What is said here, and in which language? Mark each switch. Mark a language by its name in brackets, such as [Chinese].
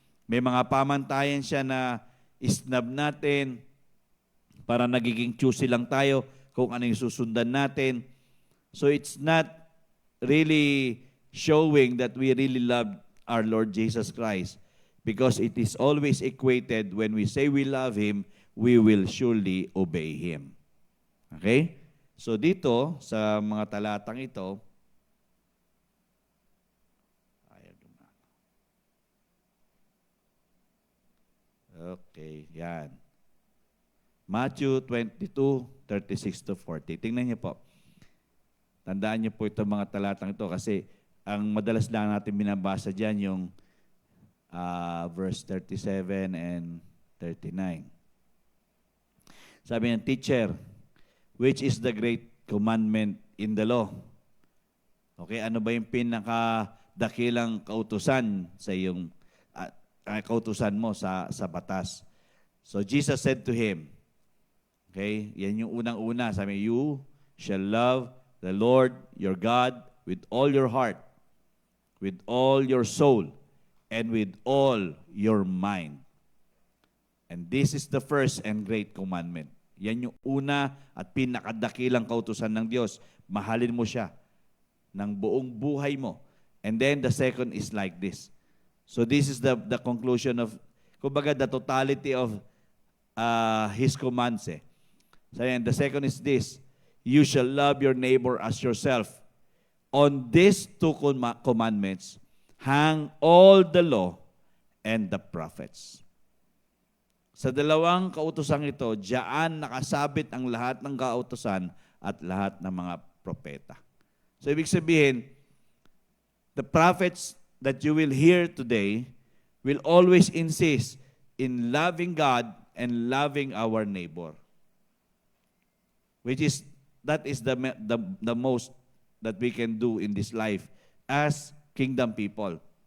[Filipino] May mga pamantayan siya na isnab natin para nagiging choosy lang tayo kung ano yung susundan natin. [English] So it's not really showing that we really love our Lord Jesus Christ, because it is always equated when we say we love Him, we will surely obey Him. Okay? [Filipino] So dito, sa mga talatang ito, okay, yan. Matthew 22:36-40. Tingnan niyo po. Tandaan niyo po itong mga talatang ito kasi ang madalas lang natin binabasa dyan yung [English] verse 37 and 39. [Filipino] Sabi niya, [English] Teacher, which is the great commandment in the law? [Filipino] Okay, ano ba yung pinakadakilang kautusan sa iyong kautusan mo sa batas? [English] So Jesus said to him, okay, [Filipino] yan yung unang-una, sabi, [English] you shall love the Lord your God with all your heart, with all your soul, and with all your mind. And this is the first and great commandment. [Filipino] Yan yung una at pinakadakilang kautusan ng Diyos. Mahalin mo siya ng buong buhay mo. [English] And then the second is like this. So this is the conclusion of, kumbaga, the totality of His commands. So yan, the second is this, you shall love your neighbor as yourself. On these two commandments hang all the law and the prophets. [Filipino] Sa dalawang kautosang ito, diyan nakasabit ang lahat ng kautosan at lahat ng mga propeta. So ibig sabihin, [English] The prophets that you will hear today will always insist in loving God and loving our neighbor. That is the most that we can do in this life as kingdom people.